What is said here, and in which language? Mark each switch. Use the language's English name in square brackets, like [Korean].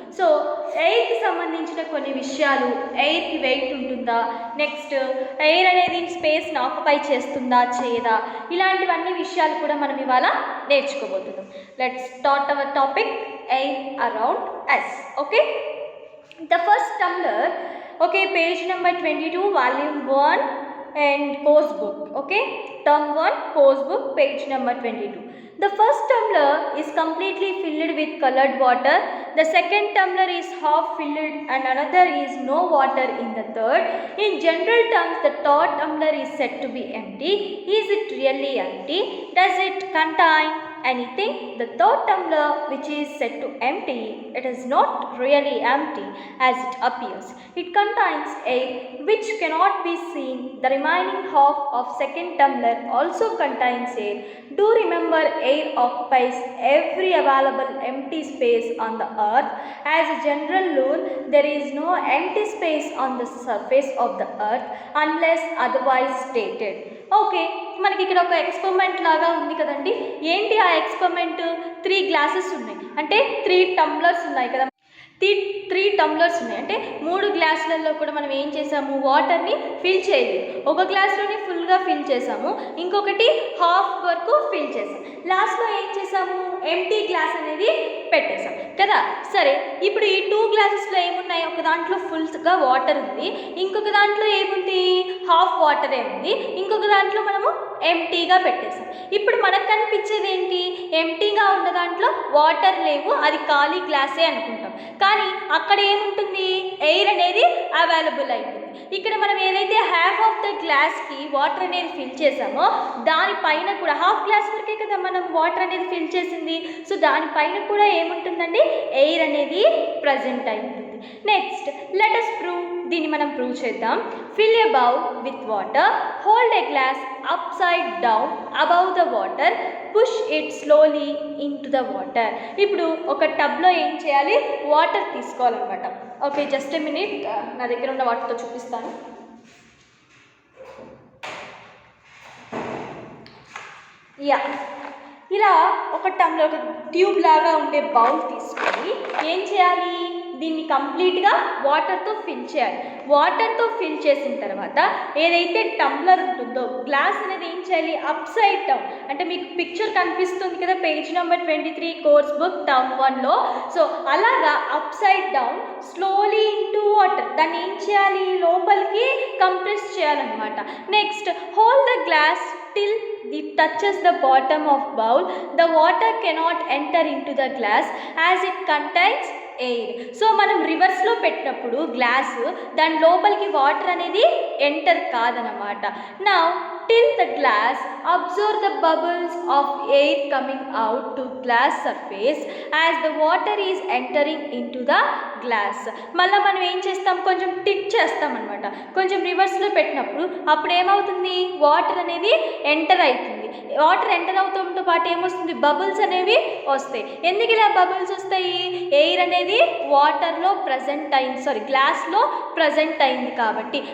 [Telugu] So ఎయిర్కి సంబంధించిన కొన్ని విషయాలు, ఎయిర్కి వెయిట్ ఉంటుందా, నెక్స్ట్ ఎయిర్ అనేది స్పేస్ని ఆక్యుపై చేస్తుందా చేయదా, ఇలాంటివన్నీ విషయాలు కూడా మనం ఇవాళ నేర్చుకోబోతున్నాం. [English] Let's start our topic, air around us. Okay, the first tumbler, okay, page number 22, volume 1 and course book. Okay, term 1 course book, page number 22. The first tumbler is completely filled with colored water. The second tumbler is half filled and another is no water in the third. In general terms, the third tumbler is said to be empty. Is it really empty? Does it contain anything? The third tumbler, which is said to empty, it is not really empty as it appears. It contains air which cannot be seen. The remaining half of second tumbler also contains air. Do remember, air occupies every available empty space on the earth. As a general rule, there is no empty space on the surface of the earth unless otherwise stated. [Telugu] Okay, మనకి ఇక్కడ ఒక experiment లాగా ఉంది కదండి. ఏంటి ఆ experiment? 3 glasses ఉన్నాయి, అంటే 3 టంబ్లర్స్ ఉన్నాయి కదా. 3 టంబ్లర్స్ ఉన్నాయి, అంటే 3 గ్లాసులలో కూడా మనం ఏం చేసాము, వాటర్ని ఫిల్ చేయలేదు. ఒక గ్లాస్లోనే ఫుల్గా ఫిల్ చేసాము, ఇంకొకటి హాఫ్ వరకు ఫిల్ చేసాం. లాస్ట్లో ఏం చేసాము, ఎంటీ గ్లాస్ అనేది పెట్టేసాం కదా. సరే, ఇప్పుడు ఈ 2 గ్లాసెస్లో ఏమున్నాయి, ఒక దాంట్లో ఫుల్గా వాటర్ ఉంది, ఇంకొక దాంట్లో ఏముంది, హాఫ్ వాటరే ఉంది, ఇంకొక దాంట్లో మనము ఎంటీగా పెట్టేసాం. ఇప్పుడు మనకు కనిపించేది ఏంటి, ఎంటీగా ఉన్న దాంట్లో వాటర్ లేవు, అది ఖాళీ గ్లాసే అనుకుంటాం. కానీ అక్కడ ఏముంటుంది, ఎయిర్ అనేది అవైలబుల్ అయిపోతుంది. ఇక్కడ మనం ఏదైతే హాఫ్ ఆఫ్ ద గ్లాస్కి వాటర్ అనేది ఫిల్ చేసామో దానిపైన కూడా, హాఫ్ గ్లాస్ వరకే కదా మనం వాటర్ అనేది ఫిల్ చేసింది, సో దానిపైన కూడా ఏముంటుందండి, ఎయిర్ అనేది ప్రజెంట్ అయి ఉంటుంది. [English] next let us prove, [Telugu] దీన్ని మనం ప్రూవ్ చేద్దాం. [English] Fill a bowl with water, hold a glass upside down above the water, push it slowly into the water. [Telugu] ఇప్పుడు ఒక టబ్లో ఏం చేయాలి, వాటర్ తీసుకోవాలన్నమాట. ఓకే, జస్ట్ ఎ మినిట్, నా దగ్గర ఉన్న వాటర్తో చూపిస్తాను. ఇలా ఒక టబ్లో ఒక ట్యూబ్ లాగా ఉండే బౌల్ తీసుకొని ఏం చేయాలి, దీన్ని కంప్లీట్గా వాటర్తో ఫిల్ చేయాలి. వాటర్తో ఫిల్ చేసిన తర్వాత ఏదైతే టంబ్లర్ ఉంటుందో గ్లాస్ అనేది ఏం చేయాలి, అప్ సైడ్ డౌన్, అంటే మీకు పిక్చర్ కనిపిస్తుంది కదా, page number 23 course book term 1లో. So అలాగా [English] upside down slowly into water, [Telugu] దాన్ని ఏం చేయాలి, లోపలికి కంప్రెస్ చేయాలన్నమాట. [English] Next hold the glass till it touches the bottom of bowl. The water cannot enter into the glass as it contains air. [Telugu] So మనం రివర్స్లో పెట్టినప్పుడు glass దాని లోపలికి వాటర్ అనేది ఎంటర్ కాదనమాట. [English] Now till the glass absorb the bubbles of air coming out to glass surface as the water is entering into the glass. [Telugu] మళ్ళీ మనం ఏం చేస్తాం, కొంచెం టిప్ చేస్తాం అనమాట. కొంచెం రివర్స్లో పెట్టినప్పుడు అప్పుడు ఏమవుతుంది, వాటర్ అనేది ఎంటర్ అవుతుంది. వాటర్ ఎంటర్ అవుతుంతో పాటు ఏమొస్తుంది, బబుల్స్ అనేవి వస్తాయి. ఎందుకు ఇలా బబుల్స్ వస్తాయి, ఎయిర్ అనేది వాటర్లో ప్రజెంట్ అయింది, గ్లాస్లో ప్రజెంట్ అయింది కాబట్టి.